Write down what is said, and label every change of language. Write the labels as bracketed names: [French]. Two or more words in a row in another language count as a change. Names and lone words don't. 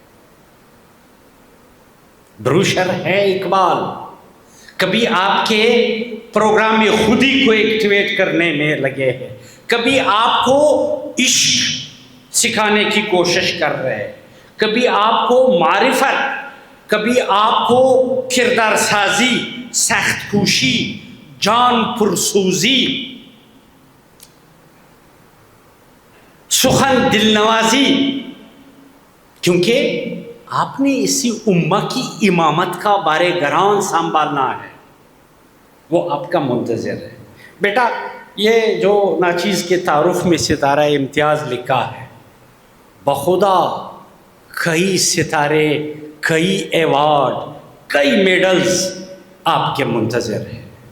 [Urdu] بروشر ہے اقبال. کبھی آپ کے پروگرام میں خود ہی کو ایکٹیویٹ کرنے میں لگے ہیں، کبھی آپ کو عشق سکھانے کی کوشش کر رہے ہیں، کبھی آپ کو معرفت، کبھی آپ کو کردار سازی، سخت کوشی، جان پرسوزی، سخن دل نوازی. کیونکہ آپ نے اسی امہ کی امامت کا بارے گران سنبھالنا ہے، وہ آپ کا منتظر ہے. بیٹا یہ جو ناچیز کے تعارف میں ستارہ امتیاز لکھا ہے، بخدا کئی ستارے، کئی ایوارڈ، کئی میڈلز آپ کے منتظر ہیں.